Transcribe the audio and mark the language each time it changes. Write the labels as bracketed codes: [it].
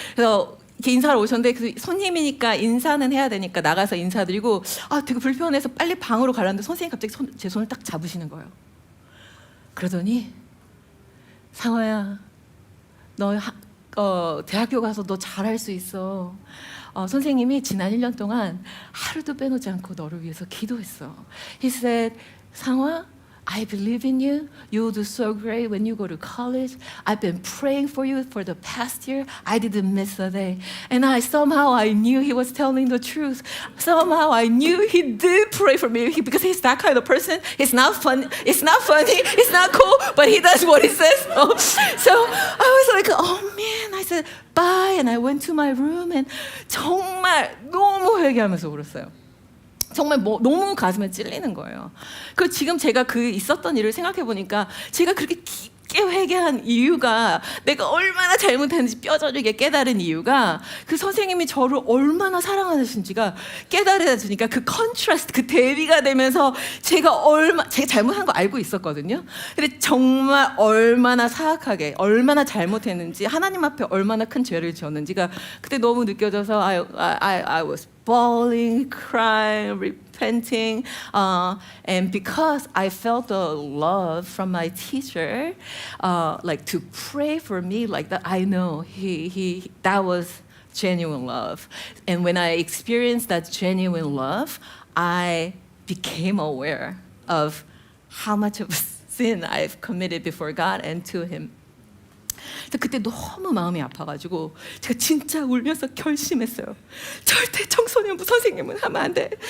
[ko] 그래서 이렇게 인사를 오셨는데 그 손님이니까 인사는 해야 되니까 나가서 인사드리고 되게 불편해서 빨리 방으로 가려는데 선생님이 갑자기 제 손을 딱 잡으시는 거예요. 그러더니 상화야 너 대학교 가서 너 잘할 수 있어. 선생님이 지난 1년 동안 하루도 빼놓지 않고 너를 위해서 기도했어. [en] He said, 상화, I believe in you. You will do so great when you go to college. I've been praying for you for the past year. I didn't miss a day. And somehow I knew he was telling the truth. Somehow I knew he did pray for me because he's that kind of person. It's not funny. It's not cool, but he does what he says. So I was like, oh man. I said, bye. And I went to my room and [ko] 정말 너무 회개하면서 울었어요. 정말 너무 가슴에 찔리는 거예요. 그 지금 제가 그 있었던 일을 생각해 보니까 제가 그렇게 깊게 회개한 이유가 내가 얼마나 잘못했는지 뼈저리게 깨달은 이유가 그 선생님이 저를 얼마나 사랑하시는지가 깨달아지니까 그 컨트라스트 그 대비가 되면서 제가 잘못한 거 알고 있었거든요. 근데 정말 얼마나 사악하게 얼마나 잘못했는지 하나님 앞에 얼마나 큰 죄를 지었는지가 그때 너무 느껴져서 [en] I was bawling, crying, repenting, and because I felt the love from my teacher, like to pray for me like that, I know that was genuine love. And when I experienced that genuine love, I became aware of how much of sin I've committed before God and to Him. [ko] 그때 너무 마음이 아파가지고 제가 진짜 울면서 결심했어요. 절대 청소년부 선생님은 하면 안 돼.